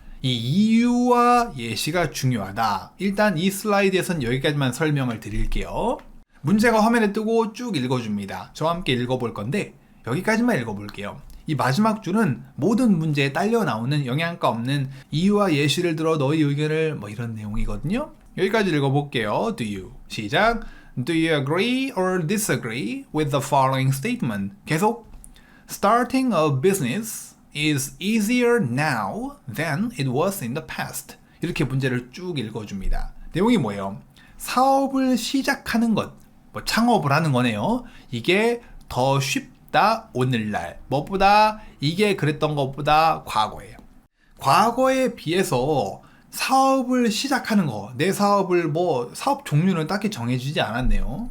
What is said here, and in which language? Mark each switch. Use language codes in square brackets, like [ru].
[ko] 이 이유와 예시가 중요하다. 일단 이 슬라이드에선 여기까지만 설명을 드릴게요. 문제가 화면에 뜨고 쭉 읽어줍니다. 저와 함께 읽어볼 건데 여기까지만 읽어볼게요. 이 마지막 줄은 모든 문제에 딸려 나오는 영양가 없는 이유와 예시를 들어 너의 의견을 뭐 이런 내용이거든요. 여기까지 읽어볼게요. [en] Do you? [ko] 시작. [en] Do you agree or disagree with the following statement? [ko] 계속. [en] Starting a business is easier now than it was in the past. [ko] 이렇게 문제를 쭉 읽어줍니다. 내용이 뭐예요? 사업을 시작하는 것, 뭐 창업을 하는 거네요. 이게 더 쉽다, 오늘날. 무엇보다 이게 그랬던 것보다 과거예요. 과거에 비해서 사업을 시작하는 거, 내 사업을 뭐 사업 종류는 딱히 정해지지 않았네요.